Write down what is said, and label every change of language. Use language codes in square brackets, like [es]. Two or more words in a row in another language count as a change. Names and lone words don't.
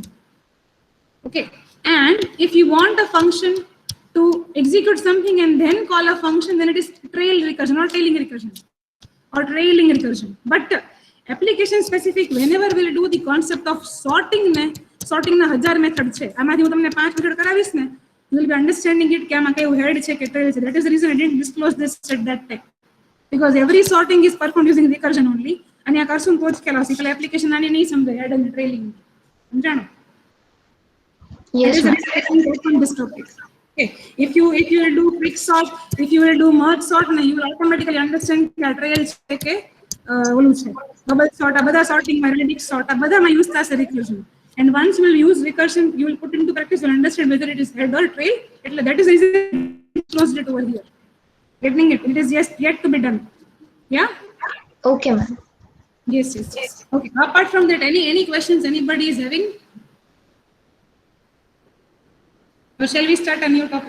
[en] Okay, and if you want a function to execute something and then call a function, then it is trail recursion or trailing recursion or trailing recursion. But application specific, whenever we'll do the concept of sorting na 1000 method [gu] છે આમાંથી હું તમને 5 મેથડ કરાવીશ ને [en] you will be understanding it [gu] કે આમાં કયું head છે કે trail છે. [en] That is the reason I didn't disclose this at that time, because every sorting is performed using recursion only. [gu] અને આ કરશું તો જ ખ્યાલ આવશે કે એપ્લિકેશન આને નહીં સમજે [en] head and trailing. [gu] સમજાણો? [en] Yes, ma'am. This topic. Okay. If you will do quick sort, if you will do merge sort, you will automatically understand that trail [gu] છે કે ઓલું છે [en] double sort, [gu] આ બધા sorting માં [en] radix sort, [gu] આ બધામાં use થશે recursion. [en] And once you will use recursion, you will put into practice, you will understand whether it is head or trail. That is the reason I closed it over here. Getting it? It is just yet to be done. Yeah. Okay, ma'am. Yes. Okay. Apart from that, any questions anybody is having? Or shall we start a new topic?